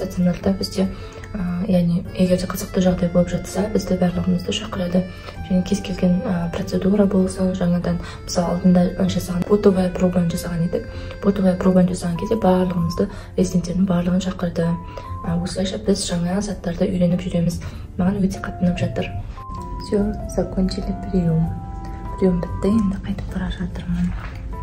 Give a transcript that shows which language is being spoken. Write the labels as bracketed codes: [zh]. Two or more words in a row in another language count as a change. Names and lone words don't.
[kk] Стационарда бізде, яғни егер де қызықты жағдай болып жатса, бізді барлығымызды шақырады. Және кез келген процедура болсын, жаңадан мысалы алдында жасаған ботовая пробаны жасаған едік. Ботовая пробаны жасаған кезде барлығымызды, резиденттердің барлығын шақырды. Осылайша біз жаңа заттарды үйреніп жүреміз. Маған өте қатты ұнап жатыр. [ru] Все, закончили прием. [kk] Прием бітті, енді қайтып бара жатырмын.